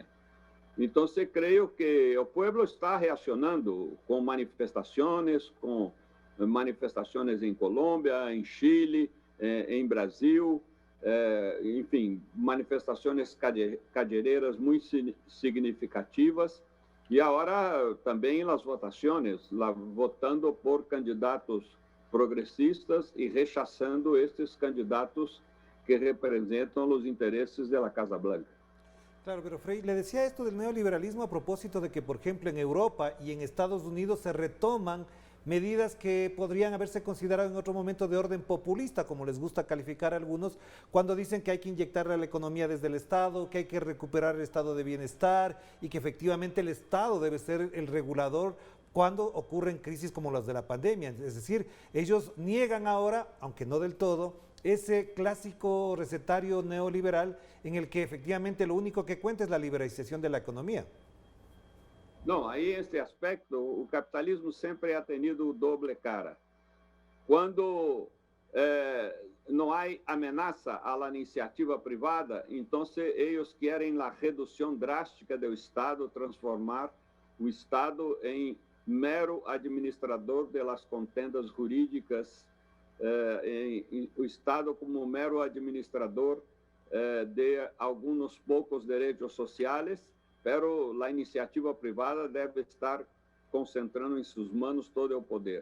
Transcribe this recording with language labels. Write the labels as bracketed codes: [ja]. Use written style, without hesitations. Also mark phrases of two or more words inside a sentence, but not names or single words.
[pt] Então, creio que o povo está reacionando com manifestações em Colômbia, em Chile, em Brasil, enfim, manifestações cadereiras muito significativas. E agora também as votações, votando por candidatos progressistas e rechaçando estes candidatos que representam os interesses da Casa Blanca. [es] Claro, pero Frei, le decía esto del neoliberalismo a propósito de que, por ejemplo, en Europa y en Estados Unidos se retoman medidas que podrían haberse considerado en otro momento de orden populista, como les gusta calificar a algunos, cuando dicen que hay que inyectarle a la economía desde el Estado, que hay que recuperar el estado de bienestar y que efectivamente el Estado debe ser el regulador cuando ocurren crisis como las de la pandemia. Es decir, ellos niegan ahora, aunque no del todo, ese clásico recetario neoliberal en el que efectivamente lo único que cuenta es la liberalización de la economía. [pt] Não, aí esse aspecto, o capitalismo sempre [es] ha tenido doble cara. [pt] Quando não há ameaça à iniciativa privada, então eles querem a redução drástica do Estado, transformar o Estado em mero administrador das contendas jurídicas, o Estado como mero administrador de alguns poucos direitos sociais, pero a iniciativa privada deve estar concentrando em suas mãos todo o poder.